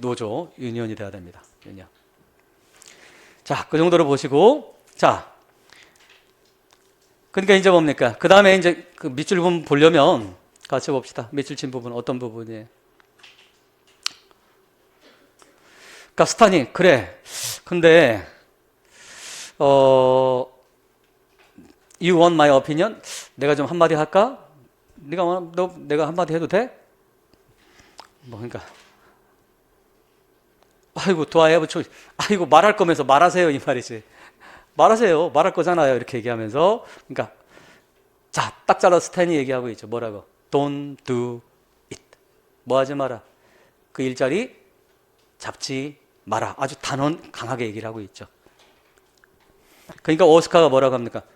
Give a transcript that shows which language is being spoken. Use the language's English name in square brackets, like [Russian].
[Korean] 노조 유니언이 돼야 됩니다. 유니언. 자, 그 정도로 보시고, 자, 그러니까 이제 뭡니까? 그 다음에 이제 그 밑줄 부분 보려면 같이 봅시다. 밑줄 친 부분 어떤 부분이에요? 그러니까 스타니 그래. [English] 근데 you want my opinion? [Korean] 내가 좀 한마디 할까? 내가 한마디 해도 돼? [English] 뭐 그러니까 아이고 do I have a choice? [Korean] 아이고 말할 거면서 말하세요 이 말이지. 말하세요. 말할 거잖아요. 이렇게 얘기하면서 그러니까 자, 딱 잘라 스탠이 얘기하고 있죠. 뭐라고? [English] Don't do it. [Korean] 뭐 하지 마라. 그 일자리 잡지 마라. 아주 단언 강하게 얘기를 하고 있죠. 그러니까 오스카가 뭐라고 합니까?